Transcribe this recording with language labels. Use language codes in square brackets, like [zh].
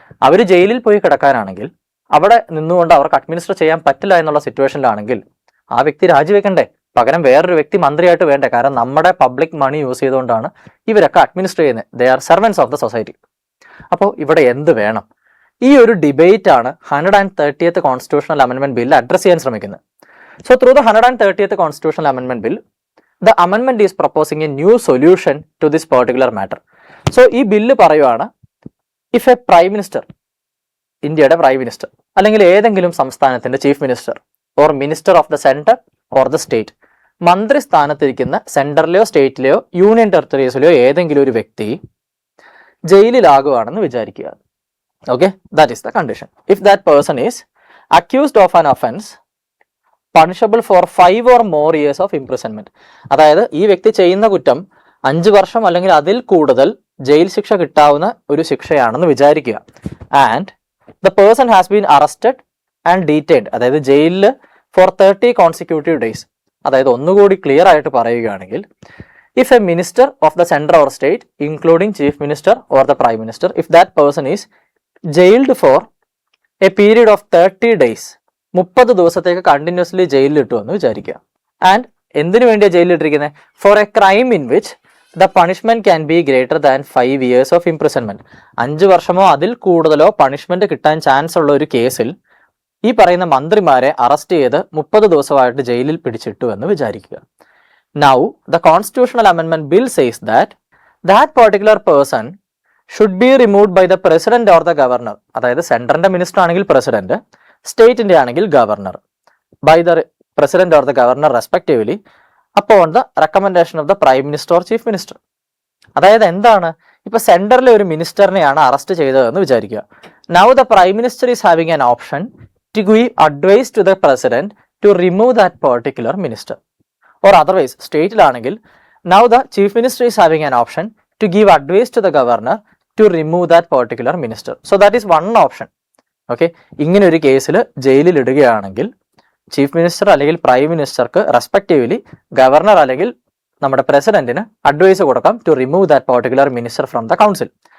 [ml] അവർ ജയിലിൽ പോയി കിടക്കാനാണെങ്കിൽ അവിടെ നിന്നുകൊണ്ട് അവർക്ക് അഡ്മിനിസ്റ്റർ ചെയ്യാൻ പറ്റില്ല എന്നുള്ള സിറ്റുവേഷനിലാണെങ്കിൽ ആ വ്യക്തി രാജിവെക്കണ്ടേ? പകരം വേറൊരു വ്യക്തി മന്ത്രിയായിട്ട് വേണ്ടേ? കാരണം നമ്മുടെ പബ്ലിക് മണി യൂസ് ചെയ്തുകൊണ്ടാണ് ഇവരൊക്കെ അഡ്മിനിസ്റ്റർ ചെയ്യുന്നത്. [en] They are servants of the society. [ml] അപ്പോൾ ഇവിടെ എന്ത് വേണം? ഈ ഒരു ഡിബേറ്റ് ആണ് 130th Constitutional Amendment Bill address ചെയ്യാൻ ശ്രമിക്കുന്നത്. [en] So through the 130th Constitutional Amendment Bill, the amendment is proposing a new solution to this particular matter. [ml] So ഈ ബില്ല് പറയുവാണ്, [en] if a prime minister, [ml] ഇന്ത്യയുടെ പ്രൈം മിനിസ്റ്റർ അല്ലെങ്കിൽ ഏതെങ്കിലും സംസ്ഥാനത്തിന്റെ chief minister [en] or minister of the centre or the state, [ml] മന്ത്രി സ്ഥാനത്തിരിക്കുന്ന സെന്ററിലെയോ സ്റ്റേറ്റിലെയോ union ടെറിട്ടറീസിലെയോ ഏതെങ്കിലും ഒരു വ്യക്തി ജയിലിലാകുകയാണെന്ന് വിചാരിക്കുക. [en] Okay, that is the condition. If that person is accused of an offense punishable for 5 or more years of imprisonment, [ml] അതായത് ഈ വ്യക്തി ചെയ്യുന്ന കുറ്റം 5 വർഷം അല്ലെങ്കിൽ അതിൽ കൂടുതൽ ജയിൽ ശിക്ഷ കിട്ടാവുന്ന ഒരു ശിക്ഷയാണെന്ന് വിചാരിക്കുക. [en] and the person has been arrested and detained, [ml] അതായത് ജയിലിൽ [en] For 30 consecutive days. [ml] അതായത് ഒന്നുകൂടി ക്ലിയർ ആയിട്ട് പറയുകയാണെങ്കിൽ, [en] if a minister of the center or state including chief minister or the prime minister, if that person is jailed for a period of 30 days, [ml] 30 ദിവസത്തേക്ക് continuously ജയിലിൽ ഇട്ടു എന്ന് വിചാരിക്കുക. [en] and [ml] എന്തിനു വേണ്ടിയാണ് ജയിലിലിട്ടിരിക്കുന്നത്? [en] For a crime in which the punishment can be greater than 5 years of imprisonment. [ml] 5 വർഷമോ അതിൽ കൂടുതലോ പണിഷ്മെന്റ് കിട്ടാൻ ചാൻസ് ഉള്ള ഒരു കേസിൽ ഈ പറയുന്ന മന്ത്രിമാരെ അറസ്റ്റ് ചെയ്ത് 30 ദിവസമായിട്ട് ജയിലിൽ പിടിച്ചിട്ടു എന്ന് വിചാരിക്കുക. [en] Now the Constitutional Amendment Bill says that that particular person should be removed by the president or the governor, [ml] അതായത് സെൻട്രലിന്റെ മിനിസ്റ്റർ ആണെങ്കിൽ പ്രസിഡന്റ്, സ്റ്റേറ്റിന്റെ ആണെങ്കിൽ governor, [en] by the president or the governor respectively upon the recommendation of the prime minister or chief minister. [ml] അതായത് എന്താണ്, ഇപ്പൊ സെൻട്രലിലെ ഒരു മിനിസ്റ്ററിനെയാണ് arrest ചെയ്തതെന്ന് വിചാരിക്കുക. [en] Now the prime minister is having an option to give advice to the president to remove that particular minister. Or otherwise സ്റ്റേറ്റിലാണെങ്കിൽ now the chief minister is having an option to give advice to the governor to remove that particular minister. So that is one option. [ml] Okay, ഇങ്ങനെ ഒരു കേസിൽ ജയിലിൽ ഇടുകയാണെങ്കിൽ chief minister അല്ലെങ്കിൽ prime മിനിസ്റ്റർക്ക് respectively governor അല്ലെങ്കിൽ നമ്മുടെ പ്രസിഡന്റിന് advice കൊടുക്കാം [en] To remove that particular minister from the council.